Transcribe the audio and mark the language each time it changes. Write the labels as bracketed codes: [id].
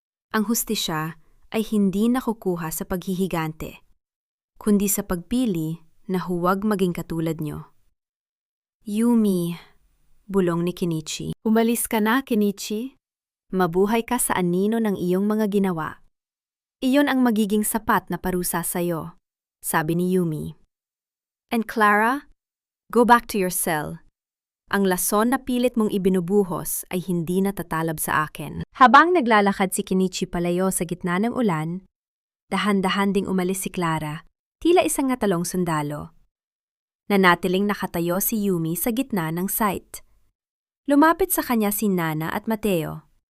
[tl] Ang hustisya ay hindi nakukuha sa paghihigante, kundi sa pagpili na huwag maging katulad nyo. Yumi, bulong ni Kenichi. Umalis ka na, Kenichi. Mabuhay ka sa anino ng iyong mga ginawa. Iyon ang magiging sapat na parusa sa'yo, sabi ni Yumi. [en] And Clara, go back to your cell. [tl] Ang lason na pilit mong ibinubuhos ay hindi natatalab sa akin. Habang naglalakad si Kenichi palayo sa gitna ng ulan, dahan-dahan ding umalis si Clara, tila isang natalong sundalo. Nanatiling nakatayo si Yumi sa gitna ng site. Lumapit sa kanya si Nana at Mateo.